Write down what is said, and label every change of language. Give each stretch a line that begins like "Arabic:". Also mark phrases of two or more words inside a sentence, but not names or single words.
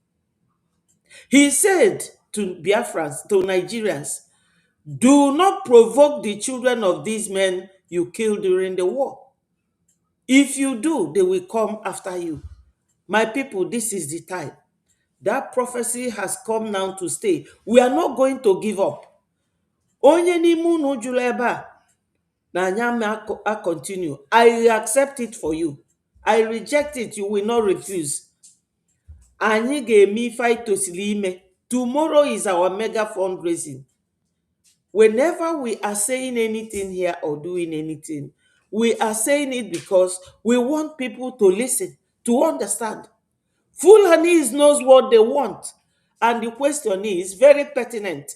English: He said to Biafrans, to Nigerians, do not provoke the children of these men you killed during the war. If you do, they will come after you. My people, this is the time. That prophecy has come now to stay. We are not going to give up.
Igbo: Onye n'ime unu jụrụ ebe a na anya
English: I continue. I accept it for you. I reject it. You will not refuse.
Igbo: Anyị ga-eme ife anyị tosiri ime.
English: Tomorrow is our mega fundraising. Whenever we are saying anything here or doing anything, we are saying it because we want people to listen, to understand. Fulanis knows what they want. And the question is very pertinent.